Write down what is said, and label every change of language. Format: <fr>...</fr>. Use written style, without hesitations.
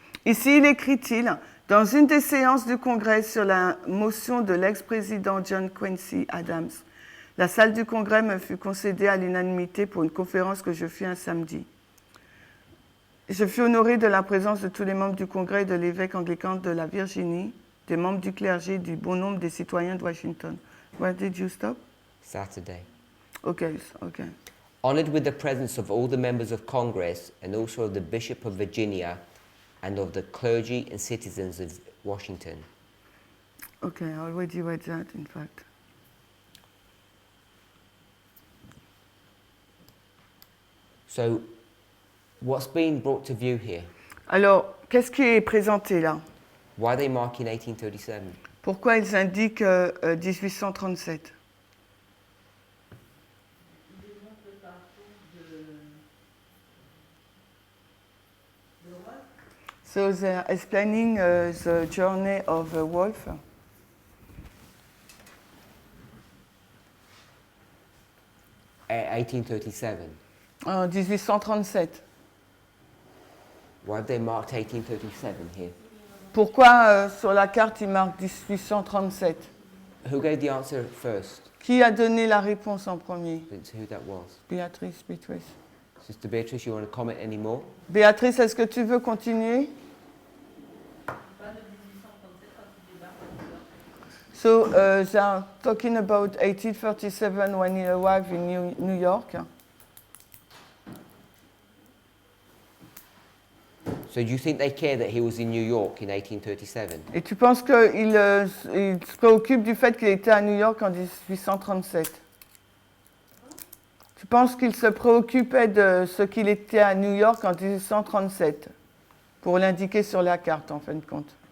<fr>Ici, il écrit-il, dans une des séances du Congrès sur la motion de l'ex-président John Quincy Adams, la salle du Congrès me fut concédée à l'unanimité pour une conférence que je fis un samedi. Je fus honoré de la présence de tous les membres du Congrès et de l'évêque anglican de la Virginie, des membres du clergé, du bon nombre des citoyens de Washington.</fr> <en>Where did you stop? Saturday. Okay, okay. Honored with the presence of all the members of Congress and also of the Bishop of Virginia and of the clergy and citizens of Washington. Okay, I already read that, in fact. So, what's being brought to view here?</en> <fr>Alors, qu'est-ce qui est présenté là?</fr> <en>Why are they marking 1837?</en> <fr>Pourquoi ils indiquent 1837?</fr> <en>So they're explaining the journey of the wolf. At 1837.</en> <fr>En 1837.</fr> <en>Why have they marked 1837 here?</en> <fr>Pourquoi sur la carte il marque 1837?</fr> <en>Who gave the answer first?</en> <fr>Qui a donné la réponse en premier?</fr> <en>Didn't see who that was. Béatrice. Sister Beatrice, you want to comment any more?</en> <fr>Béatrice, est-ce que tu veux continuer?</fr> <en>So they are talking about 1837 when he arrived in New York. So do you think they care that he was in New York in 1837?</en> <fr>Et tu penses qu'il il se préoccupe du fait qu'il était à New York en 1837? Je pense qu'il se préoccupait de ce qu'il était à New York en 1837, pour l'indiquer sur la carte, en fin de compte.</fr>